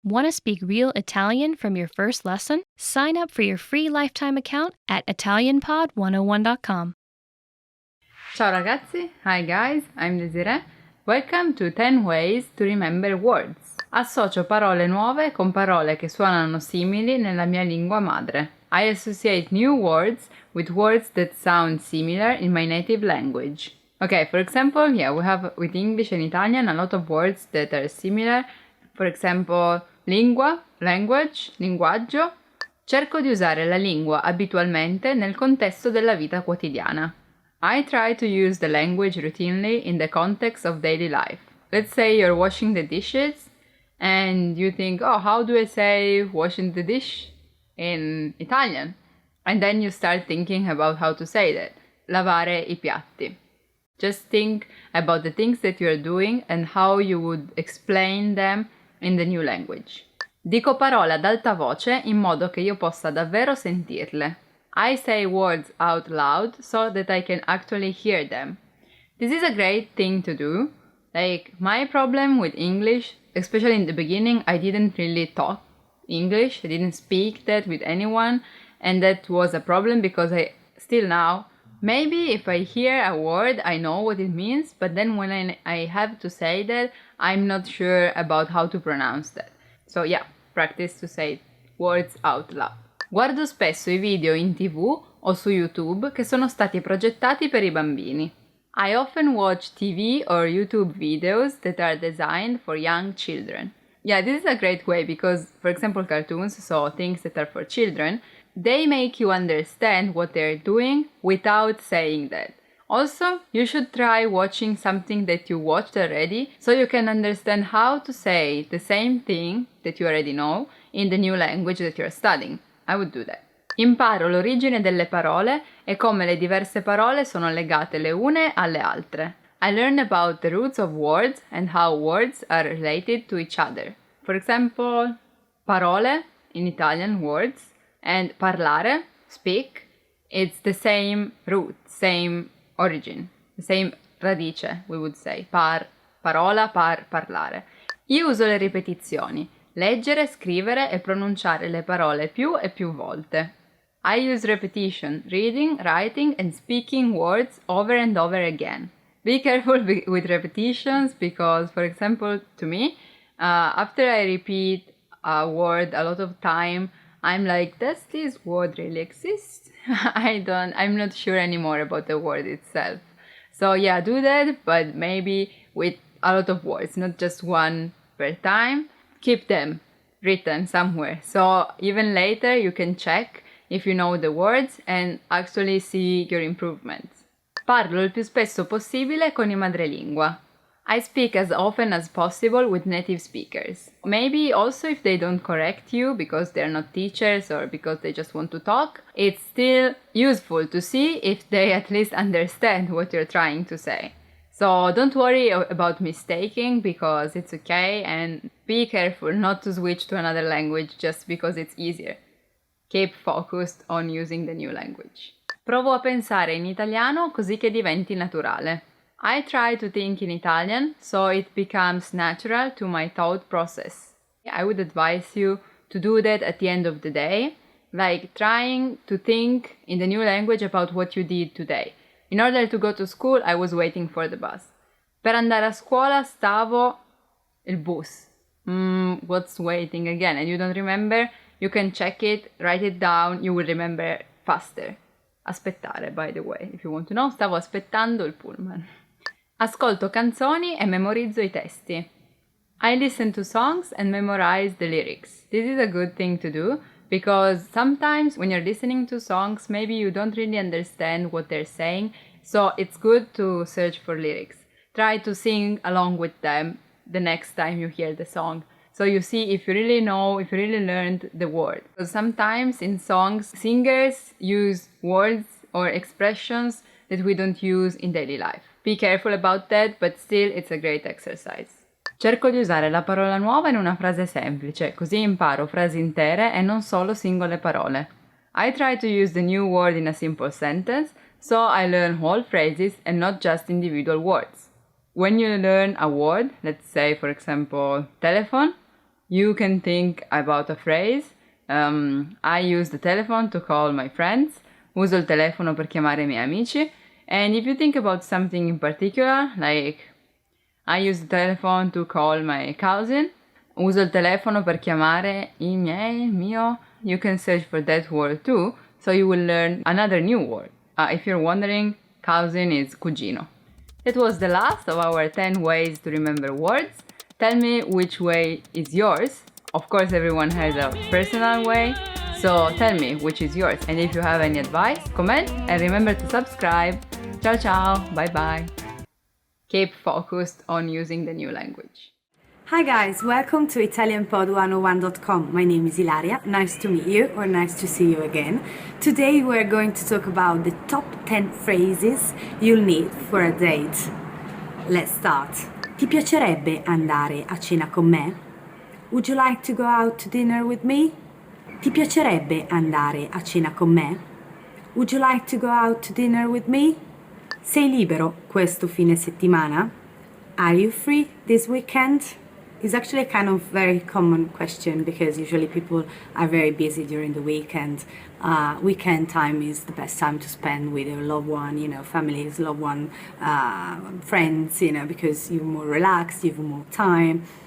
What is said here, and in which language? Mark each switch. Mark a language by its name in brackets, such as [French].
[English] Want to speak real Italian from your first lesson? Sign up for your free lifetime account at ItalianPod101.com. [Italian] Ciao ragazzi, [English] hi guys, I'm Desiree. Welcome to 10 Ways to Remember Words. [Italian] Associo parole nuove con parole che suonano simili nella mia lingua madre. [English] I associate new words with words that sound similar in my native language. Okay, for example, we have with English and Italian a lot of words that are similar. For example, lingua, language, linguaggio. [Italian] Cerco di usare la lingua abitualmente nel contesto della vita quotidiana. [English] I try to use the language routinely in the context of daily life. Let's say you're washing the dishes and you think, oh, how do I say washing the dish in Italian? And then you start thinking about how to say that. [Italian] Lavare I piatti. [English] Just think about the things that you're doing and how you would explain them in the new language. [Italian] Dico parole ad alta voce in modo che io possa davvero sentirle. [English] I say words out loud so that I can actually hear them. This is a great thing to do. Like, my problem with English, especially in the beginning, I didn't really talk English. I didn't speak that with anyone. And that was a problem because still now, maybe if I hear a word, I know what it means, but then when I have to say that, I'm not sure about how to pronounce that. So practice to say words out loud. [Italian] Guardo spesso i video in TV o su YouTube che sono stati progettati per i bambini. [English] I often watch TV or YouTube videos that are designed for young children. Yeah, this is a great way because, for example, cartoons, so things that are for children, they make you understand what they're doing without saying that. Also, you should try watching something that you watched already so you can understand how to say the same thing that you already know in the new language that you're studying. I would do that. [Italian] Imparo l'origine delle parole e come le diverse parole sono legate le une alle altre. [English] I learn about the roots of words and how words are related to each other. For example, parole in Italian words and parlare, speak, it's the same root, same origin, the same radice, we would say. [Italian] Parola, parlare. Io uso le ripetizioni, leggere, scrivere e pronunciare le parole più e più volte. [English] I use repetition, reading, writing and speaking words over and over again. Be careful with repetitions because, for example, to me, after I repeat a word a lot of time, I'm like, does this word really exist? I'm not sure anymore about the word itself. So do that, but maybe with a lot of words, not just one per time. Keep them written somewhere. So even later you can check if you know the words and actually see your improvements. [Italian] Parlo il più spesso possibile con i madrelingua. [English] I speak as often as possible with native speakers. Maybe also if they don't correct you because they're not teachers or because they just want to talk, it's still useful to see if they at least understand what you're trying to say. So don't worry about mistaking because it's okay and be careful not to switch to another language just because it's easier. Keep focused on using the new language. [Italian] Provo a pensare in italiano così che diventi naturale. [English] I try to think in Italian so it becomes natural to my thought process. I would advise you to do that at the end of the day, like trying to think in the new language about what you did today. In order to go to school, I was waiting for the bus. [Italian] Per andare a scuola stavo il bus. [English] What's waiting again? And you don't remember? You can check it, write it down, you will remember faster. Aspettare, by the way, if you want to know, [Italian] stavo aspettando il pullman. Ascolto canzoni e memorizzo i testi. [English] I listen to songs and memorize the lyrics. This is a good thing to do because sometimes when you're listening to songs, maybe you don't really understand what they're saying, so it's good to search for lyrics. Try to sing along with them the next time you hear the song. So you see if you really know, if you really learned the word. Because sometimes in songs, singers use words or expressions that we don't use in daily life. Be careful about that, but still it's a great exercise. [Italian] Cerco di usare la parola nuova in una frase semplice, così imparo frasi intere e non solo singole parole. [English] I try to use the new word in a simple sentence, so I learn whole phrases and not just individual words. When you learn a word, let's say for example telephone, You can think about a phrase. I use the telephone to call my friends. [Italian] Uso il telefono per chiamare i miei amici. [English] And if you think about something in particular, like I use the telephone to call my cousin. [Italian] Uso il telefono per chiamare il mio. [English] You can search for that word too, so you will learn another new word. If you're wondering, cousin is cugino. That was the last of our 10 ways to remember words. Tell me which way is yours. Of course, everyone has a personal way, so tell me which is yours. And if you have any advice, comment and remember to subscribe. [Italian] Ciao ciao, [English] bye bye. Keep focused on using the new language. Hi guys, welcome to ItalianPod101.com. My name is Ilaria. Nice to meet you or nice to see you again. Today we're going to talk about the top 10 phrases you'll need for a date. Let's start. [Italian] Ti piacerebbe andare a cena con me? [English] Would you like to go out to dinner with me? [Italian] Ti piacerebbe andare a cena con me? [English] Would you like to go out to dinner with me? [Italian] Sei libero questo fine settimana? [English] Are you free this weekend? It's actually a kind of very common question because usually people are very busy during the weekend. Weekend time is the best time to spend with your loved one, families, loved one, friends, because you're more relaxed, you have more time.